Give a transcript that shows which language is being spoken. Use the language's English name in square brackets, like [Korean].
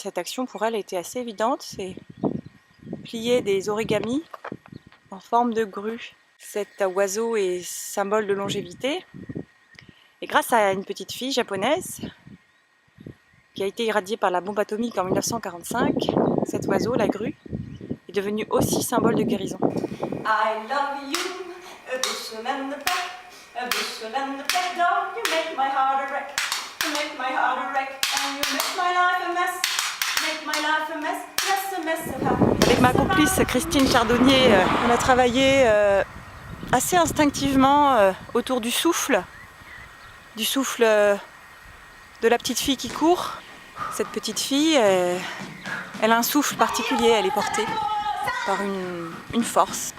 [French] Et cette action, pour elle, était assez évidente, c'est plier des origamis en forme de grue. Cet oiseau est symbole de longévité. Et grâce à une petite fille japonaise qui a été irradiée par la bombe atomique en 1945, cet oiseau, la grue, est devenu aussi symbole de guérison. [English] I love you, a bushel and a peck, a bushel and a peck, dog, you make my heart a wreck, you make my heart a wreck, and you make my life a mess, make my life a mess, yes, a mess of happiness. [French] Avec ma complice Christine Chardonnier, on a travaillé assez instinctivement autour du souffle de la petite fille qui court. Cette petite fille, elle a un souffle particulier, elle est portée par une force.